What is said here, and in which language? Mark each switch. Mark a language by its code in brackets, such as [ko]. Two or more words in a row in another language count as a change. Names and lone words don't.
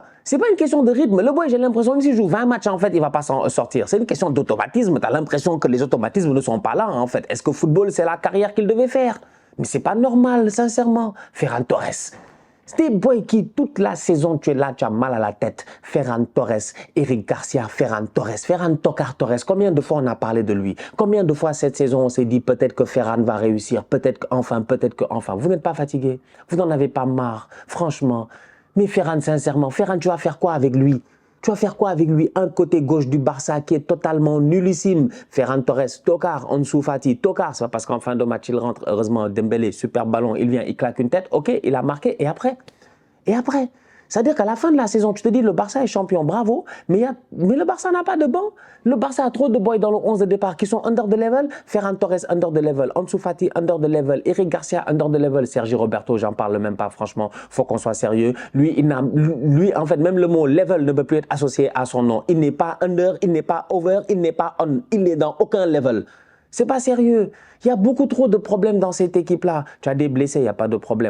[fr] C'est pas une question de rythme. Le boy, j'ai l'impression, même s'il joue 20 matchs, en fait, il va pas s'en sortir. C'est une question d'automatisme. Tu as l'impression que les automatismes ne sont pas là, en fait. Est-ce que football, c'est la carrière qu'il devait faire? Mais c'est pas normal, sincèrement. Ferran Torres. C'est des boys qui, toute la saison, tu es là, tu as mal à la tête. Ferran Torres, Eric Garcia, Ferran Torres, Ferran Tocar Torres. Combien de fois on a parlé de lui? Combien de fois cette saison, on s'est dit peut-être que Ferran va réussir, peut-être qu'enfin, peut-être qu'enfin. Vous n'êtes pas fatigué? Vous n'en avez pas marre? Franchement. Mais Ferran, sincèrement, Ferran, tu vas faire quoi avec lui? Tu vas faire quoi avec lui? Un côté gauche du Barça qui est totalement nullissime. Ferran Torres, Tokar, Ansu Fati. Tokar, c'est pas parce qu'en fin de match, il rentre. Heureusement, Dembélé, super ballon, il vient, il claque une tête. Ok, il a marqué. Et après? Et après? C'est-à-dire qu'à la fin de la saison, tu te dis le Barça est champion, bravo, mais le Barça n'a pas de banc. Le Barça a trop de boys dans le 11 de départ qui sont [en] under the level. [fr] Ferran Torres, [en] under the level. [fr] Ansu Fati, [en] under the level. [fr] Eric Garcia, [en] under the level. [fr] Sergi Roberto, j'en parle même pas, franchement. Faut qu'on soit sérieux. Lui, en fait, même le mot level ne peut plus être associé à son nom. Il n'est pas under, il n'est pas over, il n'est pas on. Il n'est dans aucun level. C'est pas sérieux. Il y a beaucoup trop de problèmes dans cette équipe-là. Tu as des blessés, il n'y a pas de problème.